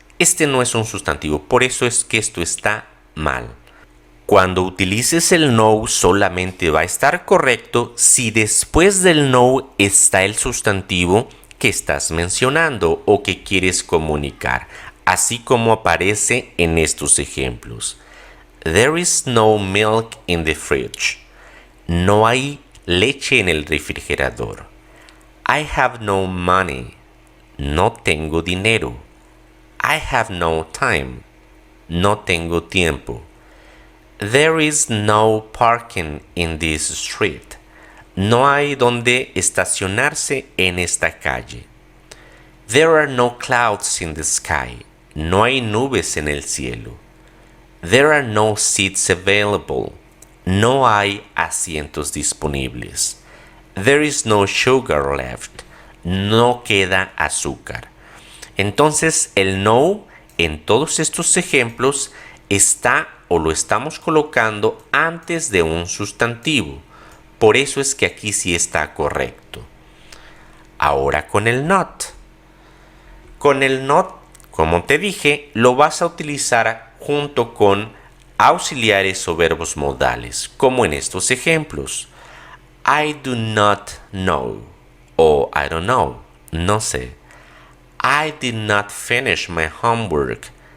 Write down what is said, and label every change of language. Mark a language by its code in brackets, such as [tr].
[es] Este no es un sustantivo, por eso es que esto está mal. Cuando utilices el no solamente va a estar correcto si después del no está el sustantivo que estás mencionando o que quieres comunicar, así como aparece en estos ejemplos. [en] There is no milk in the fridge. [es] No hay leche en el refrigerador. [en] I have no money. [es] No tengo dinero. [en] I have no time. [es] No tengo tiempo. [en] There is no parking in this street. [es] No hay donde estacionarse en esta calle. [en] There are no clouds in the sky. [es] No hay nubes en el cielo. [en] There are no seats available. [es] No hay asientos disponibles. [en] There is no sugar left. [es] No queda azúcar. Entonces el no en todos estos ejemplos está o lo estamos colocando antes de un sustantivo. Por eso es que aquí sí está correcto. Ahora con el not. Con el not, como te dije, lo vas a utilizar junto con auxiliares o verbos modales, como en estos ejemplos. [en] I do not know o I don't know, [es] no sé. [en] I did not finish my homework.